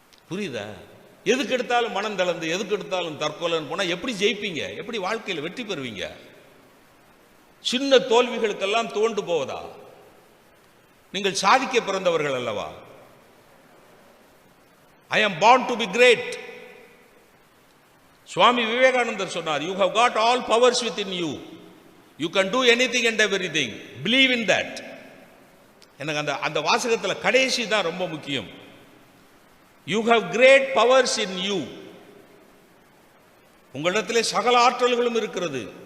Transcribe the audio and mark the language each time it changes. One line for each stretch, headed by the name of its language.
Tamil: புரியுதா? எதுக்கு எடுத்தாலும் மனம் தளர்ந்து, எதுக்கு எடுத்தாலும் தற்கொலைன்னு போனா எப்படி ஜெயிப்பீங்க? எப்படி வாழ்க்கையில் வெற்றி பெறுவீங்க? சின்ன தோல்விகளுக்கெல்லாம் தோண்டு போவதா? நீங்கள் சாதிக்க பிறந்தவர்கள் அல்லவா?
English: I am born to be great. Swami விவேகானந்தர்
Tamil: சொன்னார்,
English: you have got all powers within you. You can do anything and everything. Believe in that.
Tamil: எனக்கு அந்த வாசகத்தில் கடைசி தான் ரொம்ப முக்கியம்.
English: You have great powers in you.
Tamil: உங்களிடத்திலே சகல ஆற்றல்களும் இருக்கிறது.